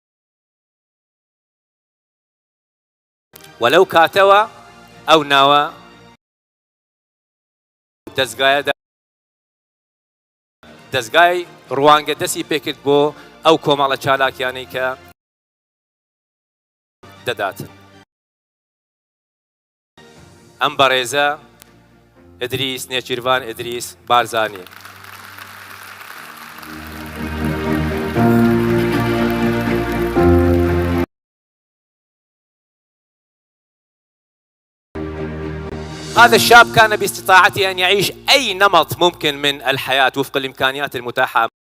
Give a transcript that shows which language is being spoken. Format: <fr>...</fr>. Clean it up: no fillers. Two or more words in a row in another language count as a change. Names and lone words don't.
<ckb>وەلەو کاتەوە ئەو ناوە دەستگای ڕوانگە دەستی پێکرد بۆ ئەو کۆمەڵە چالاکیانەی کە دەداتن. ئەم بەڕێزە ئیدریس نێچیروان ئیدریس بارزانی.</ckb> <ar>هذا الشاب كان باستطاعته أن يعيش أي نمط ممكن من الحياة وفق الإمكانيات المتاحة.</ar>